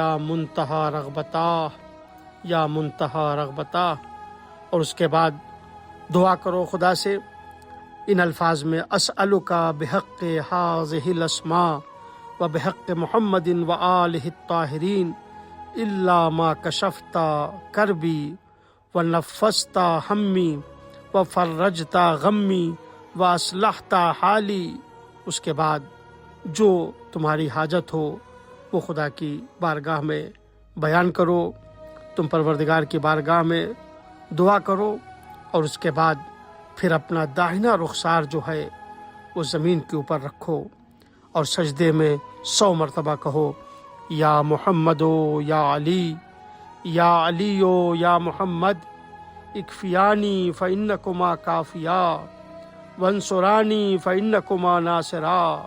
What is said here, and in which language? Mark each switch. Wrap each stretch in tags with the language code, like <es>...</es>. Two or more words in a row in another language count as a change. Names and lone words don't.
<ar>منتہا رغبتا یا منتہا رغبتا،</ar> <ur>اور اس کے بعد دعا کرو خدا سے ان الفاظ میں،</ur> <ar>اسألک بحق ہذہ الاسماء و بحق محمد و آلہ الطاہرین الا ما کشفت کربی و نفست ہمی و فرجت غمی و اصلحت حالی۔</ar> <ur>اس کے بعد جو تمہاری حاجت ہو وہ خدا کی بارگاہ میں بیان کرو، تم پروردگار کی بارگاہ میں دعا کرو، اور اس کے بعد پھر اپنا داہنا رخسار جو ہے وہ زمین کے اوپر رکھو اور سجدے میں 100 مرتبہ کہو</ur> <ar>یا محمدو یا علی، یا علیو یا محمد، اکفیانی فإنکما کافیا وانصرانی فإنکما ناصرا۔</ar>